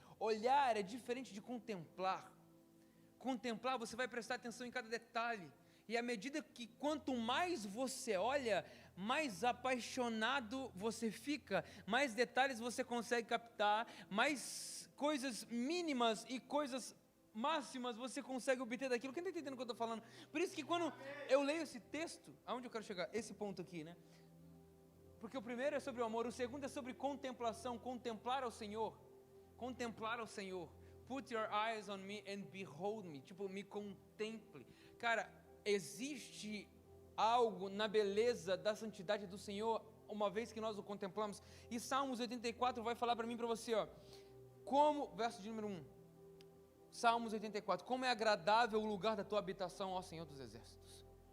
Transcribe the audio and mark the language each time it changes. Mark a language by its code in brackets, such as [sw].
[pt] Olhar é diferente de contemplar. Contemplar, você vai prestar atenção em cada detalhe, e à medida que quanto mais você olha, mais apaixonado você fica, mais detalhes você consegue captar, mais coisas mínimas e coisas máximas você consegue obter daquilo. Quem está entendendo o que eu estou falando? Por isso que quando eu leio esse texto, aonde eu quero chegar? Esse ponto aqui, né? Porque o primeiro é sobre o amor, o segundo é sobre contemplação, contemplar ao Senhor. Contemplar ao Senhor. [en] Put your eyes on me and behold me. [pt] Tipo, me contemple. Cara, existe algo na beleza da santidade do Senhor, uma vez que nós o contemplamos. E Salmos 84 vai falar para mim e para você, ó. Como, verso de número 1. Salmos 84. Como é agradável o lugar da tua habitação, ó Senhor dos Exércitos.